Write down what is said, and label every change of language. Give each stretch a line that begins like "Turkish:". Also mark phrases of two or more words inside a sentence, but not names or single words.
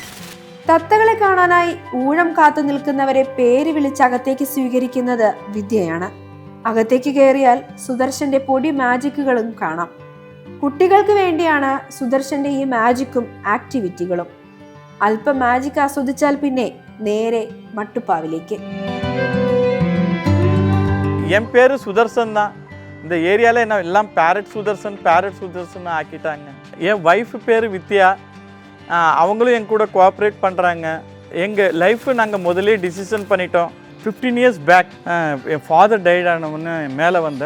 Malayalam: തത്തകളെ കാണാനായി ഊഴം കാത്തു നിൽക്കുന്നവരെ പേര് വിളിച്ച് അകത്തേക്ക് സ്വീകരിക്കുന്നത് വിദ്യയാണ്. അകത്തേക്ക് കയറിയാൽ സുദർശന്റെ പൊടി മാജിക്കുകളും കാണാം. കുട്ടികൾക്ക് വേണ്ടിയാണ് സുദർശന്റെ ഈ മാജിക്കും ആക്ടിവിറ്റികളും. അല്പം മാജിക് ആസ്വദിച്ചാൽ പിന്നെ നേരെ മട്ടുപ്പാവിലേക്ക്.
Tamil: என் பேர் சுதர்சன் தான். இந்த ஏரியாவில் என்ன எல்லாம் பேரட் சுதர்சன் ஆக்கிட்டாங்க. என் ஒய்ஃப் பேர் வித்யா. அவங்களும் என் கூட கோஆப்ரேட் பண்ணுறாங்க. எங்கள் லைஃப் நாங்கள் முதலே டிசிஷன் பண்ணிட்டோம். 15
English: years back
Tamil: என்
English: father died
Tamil: ஆனவொன்னு மேலே வந்தேன்.